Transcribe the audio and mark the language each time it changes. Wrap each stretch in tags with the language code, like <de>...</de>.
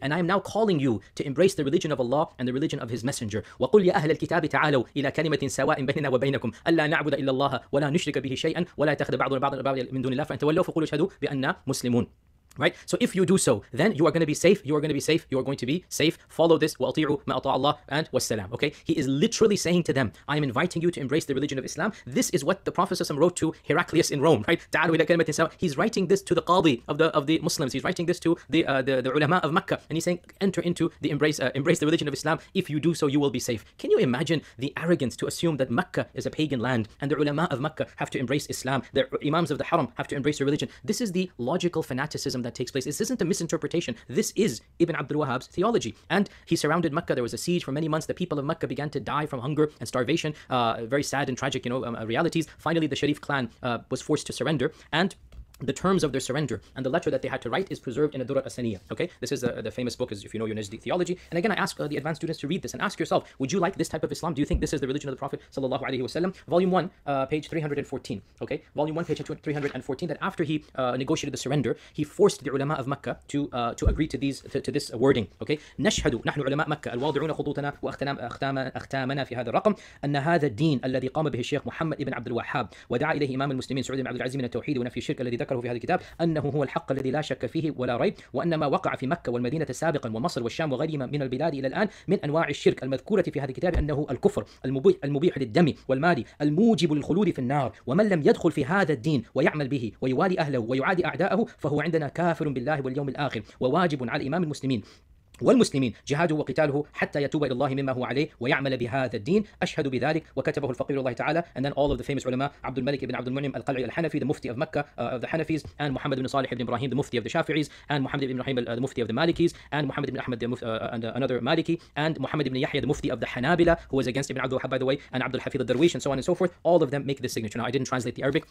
<en>And I am now calling you to embrace the religion of Allah and the religion of His Messenger.</en> <ar>وَقُلْ يَا أَهْلَ الْكِتَابِ تَعَالَوْا إِلَى كَلِمَةٍ سَوَاءٍ بَيْنَنَا وَبَيْنَكُمْ أَلَّا نَعْبُدَ إِلَّا اللَّهَ وَلَا نُشْرِكَ بِهِ شَيْئًا وَلَا يَتَّخِذَ بَعْضُنَا بَعْضًا مِنْ دُونِ اللَّهِ فَإِنْ تَوَلَّوْا فَقُولُوا اشْهَدُوا بِأَنَّا مُسْلِمُونَ.</ar> <en>Right? So if you do so, then you are going to be safe, you are going to be safe, you are going to be safe. Follow this,</en> <ar>وَأَطِيعُوا مَا أَطَاعَ اللَّهُ and وَالسَّلَامُ.</ar> <en>Okay? He is literally saying to them, I am inviting you to embrace the religion of Islam. This is what the Prophet ﷺ wrote to Heraclius in Rome, right?</en> <ar>تَعَالُوا إِلَى كَلِمَةٍ سَوَاءٍ.</ar> <en>He's writing this to the Qadi of the Muslims. He's writing this to the ulama of Mecca. And he's saying, enter into the embrace the religion of Islam. If you do so, you will be safe. Can you imagine the arrogance to assume that Mecca is a pagan land and the ulama of Mecca have to embrace Islam, the imams of the Haram have to embrace their religion? This is the logical fanaticism that takes place. This isn't a misinterpretation. This is Ibn Abdul Wahhab's theology. And he surrounded Mecca. There was a siege for many months. The people of Mecca began to die from hunger and starvation. Very sad and tragic, realities. Finally, the Sharif clan was forced to surrender. And the terms of their surrender and the letter that they had to write is preserved in a Durar Asaniya. Okay, this is the famous book, as if you know your Najdi theology. And again, I ask the advanced students to read this and ask yourself, would you like this type of Islam? Do you think this is the religion of the Prophet sallallahu alaihi wasallam? Volume 1, page 314. Okay, volume 1, page 314. That after he negotiated the surrender, he forced the ulama of Mecca to agree to this wording. Okay,</en> <ar>نشهد نحن علماء مكة الواضعون خطوطنا وأختامنا في هذا الرقم أن هذا الدين الذي قام به الشيخ محمد ابن عبد الوهاب ودعا إليه إمام المسلمين سعود بن عبد العزيز من التوحيد ونفي الشرك الذي ذكره في هذا الكتاب أنه هو الحق الذي لا شك فيه ولا ريب وأن ما وقع في مكة والمدينة سابقا ومصر والشام وغيرهما من البلاد إلى الآن من أنواع الشرك المذكورة في هذا الكتاب أنه الكفر المبيح للدم والمال الموجب للخلود في النار ومن لم يدخل في هذا الدين ويعمل به ويوالي أهله ويعادي أعداءه فهو عندنا كافر بالله واليوم الآخر وواجب على الإمام المسلمين والمسلمين جهاده وقتاله حتى يتوب إلى الله مما هو عليه ويعمل بهذا الدين أشهد بذلك وكتبه الفقير الله تعالى.</ar> <en>And then all of the famous ulama, Abdul Malik ibn Abdul Munim al-Qal'i al-Hanafi, the Mufti of Mecca of the Hanafis, and Muhammad ibn Salih ibn Ibrahim, the Mufti of the Shafi'is, and Muhammad ibn Ibrahim, the Mufti of the Malikis, and Muhammad ibn Ahmad, and another Maliki, and Muhammad ibn Yahya, the Mufti of the Hanabila, who was against Ibn Abdul Wahhab, by the way, and Abdul Hafid al-Darwish, and so on and so forth. All of them make this signature. Now, I didn't translate the Arabic.</en>